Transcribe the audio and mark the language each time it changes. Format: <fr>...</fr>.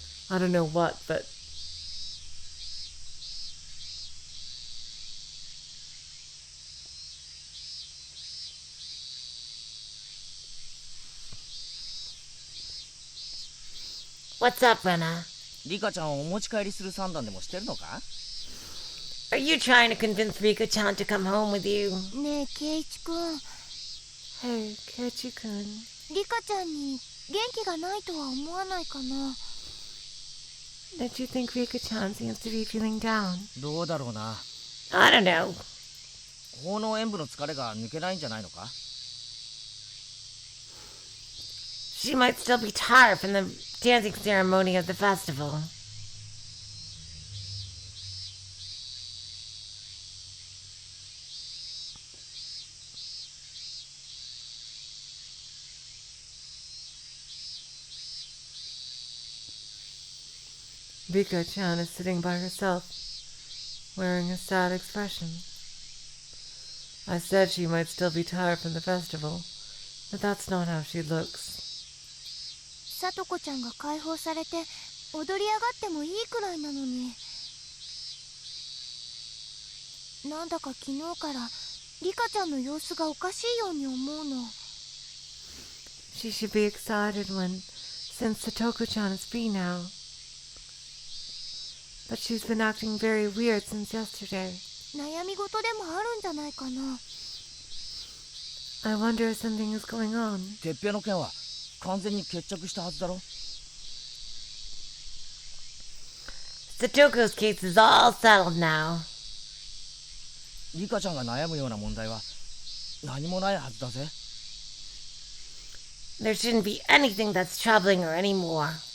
<en>I don't know what, but What's up, Rena?</en> <ja>リカちゃんをお持ち帰りする算段でもしてるのか？</ja> <en>Are you trying to convince Rika-chan to come home with you?</en> <ja>ねえケイチくん、</ja> <en>Hey, Keiichi-kun.</en> <ja>リカちゃんに元気がないとは思わないかな。</ja> <en>Don't you think Rika-chan seems to be feeling down?</en> <ja>どうだろうな。</ja> <en>I don't know.</en> <ja>奉納演舞の疲れが抜けないんじゃないのか？</ja> <en>She might still be tired from the dancing ceremony of the festival. Rika-chan is sitting by herself, wearing a sad expression. I said she might still be tired from the festival, but that's not how she looks.</en> <ja>さとこちゃんが解放されて踊り上がってもいいくらいなのに、なんだか昨日からリカちゃんの様子がおかしいように思うの。</ja> <en>She should be excited since Satoko-chan is free now. But she's been acting very weird since yesterday.</en> <ja>悩み事でもあるんじゃないかな。</ja> <en>I wonder if something is going on.</en> <ja>てっぺの件は完全に決着したはずだろ。</ja> <en>Satoko's case is all settled now.</en> <ja>リカちゃんが悩むような問題は何もないはずだぜ。</ja> <en>There shouldn't be anything that's troubling her anymore.</en>